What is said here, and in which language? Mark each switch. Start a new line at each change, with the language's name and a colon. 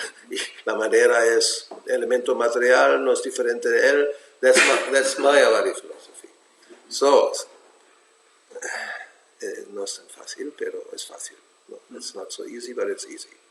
Spanish: Y la madera es elemento material, no es diferente de él.
English: That's Mayavadi philosophy.
Spanish: So, no es tan fácil, pero es fácil.
English: No, it's not so easy, but it's easy.